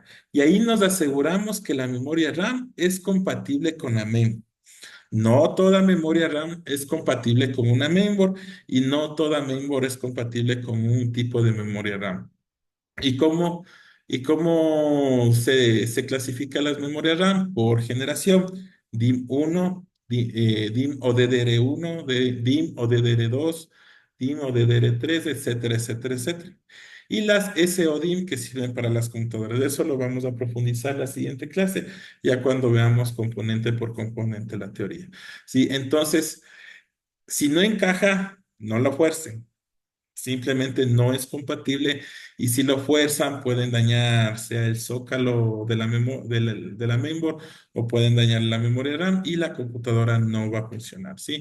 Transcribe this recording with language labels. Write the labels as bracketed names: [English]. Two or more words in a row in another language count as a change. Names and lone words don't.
[Spanish] Y ahí nos aseguramos que la memoria RAM es compatible con la memoria. No toda memoria RAM es compatible con una mainboard y no toda mainboard es compatible con un tipo de memoria RAM. ¿Y cómo, se clasifica las memorias RAM? Por generación. DIM 1, DIM o DDR1, DIM o DDR2, DIM o DDR3, etcétera, etcétera, etcétera. Y las SODIMM que sirven para las computadoras. De eso lo vamos a profundizar en la siguiente clase, ya cuando veamos componente por componente la teoría. Sí, entonces, si no encaja, no lo fuercen. Simplemente no es compatible y si lo fuerzan pueden dañar sea el zócalo de la mainboard o pueden dañar la memoria RAM y la computadora no va a funcionar, ¿sí?